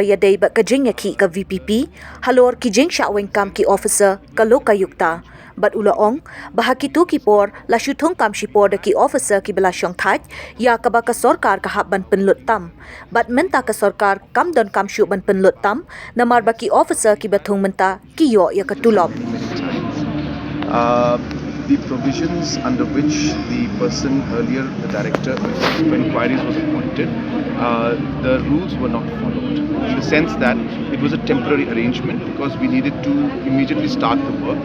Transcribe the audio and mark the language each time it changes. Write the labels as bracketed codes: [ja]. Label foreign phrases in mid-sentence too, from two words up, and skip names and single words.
[kha] iadei ka Jingiakhih ka VPP Halor ki jingshah weng ki ophisar ka lokayukta bat ula ong kito shipor la thungkam shipor ki ophisar ki bela shong thait ya kaba ka sorkar ka ban pynlut tam bat mynta ka sorkar kam donkam shuh ban pynlut tam namar ki ophisar ki thung mynta ki yo ya ka tulop. [en] The provisions under which the person earlier, the director of inquiries was appointed, the rules were not followed. In the sense that it was a temporary arrangement because we needed to immediately start the work.